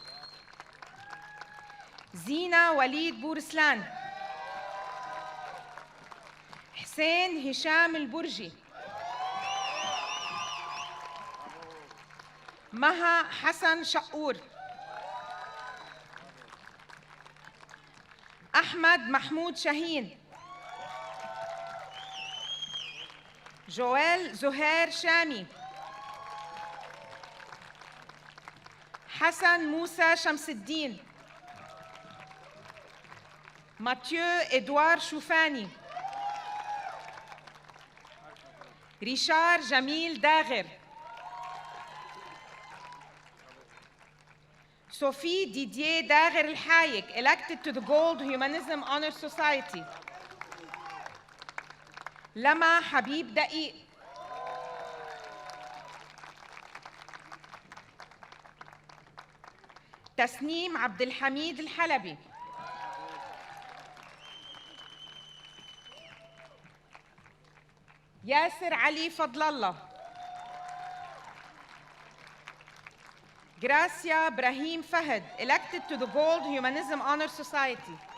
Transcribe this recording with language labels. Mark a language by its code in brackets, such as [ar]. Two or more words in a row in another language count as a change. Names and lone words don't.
[en] Zina Walid Bourslan, Hussein Hisham Al-Burji, Maha Hassan Shaour, Ahmad Mahmoud Shaheen, Joël Zohair Shami, Hassan Moussa Shamsuddin, Mathieu Edouard Choufani, Richard Jamil Dagher, Sophie Didier Dagher Al-Hayek, elected to the Gold Humanism Honor Society. Lama Habib Da'i, Tasneem Abdel Hamid Al-Halabi, Yasir Ali Fadlallah, Gracia Brahim Fahad, elected to the Gold Humanism Honor Society.